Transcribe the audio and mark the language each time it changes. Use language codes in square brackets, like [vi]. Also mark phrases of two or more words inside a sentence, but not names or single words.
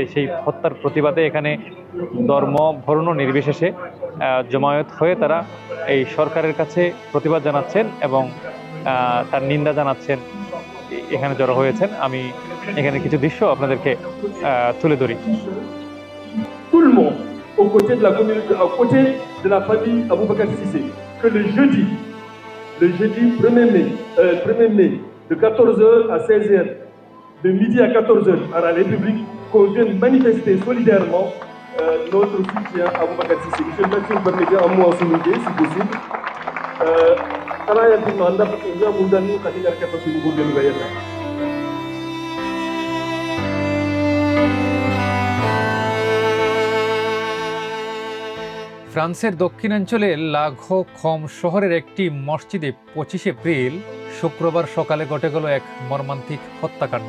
[bn] সেই হত্যার প্রতিবাদে এখানে ধর্ম বর্ণ নির্বিশেষে জমায়েত হয়ে তারা এই সরকারের কাছে প্রতিবাদ জানাচ্ছেন এবং তার নিন্দা জানাচ্ছেন। এখানে জড়ো হয়েছেন। আমি এখানে কিছু দৃশ্য আপনাদেরকে তুলে ধরি। [fr] Tout le monde aux côtés de la communauté, aux côtés de la famille Aboubakar Cissé, que le jeudi 1er mai, 1er mai de 14h à 16h, de midi à 14h à la République, qu'on vienne manifester solidairement notre soutien à Aboubakar Cissé. Monsieur le maire, permettez un mot en souligner, si possible. [bn] ফ্রান্সের দক্ষিণাঞ্চলে লাগো কম শহরের একটি মসজিদে 25 এপ্রিল শুক্রবার সকালে ঘটে গেল এক মর্মান্তিক হত্যাকাণ্ড।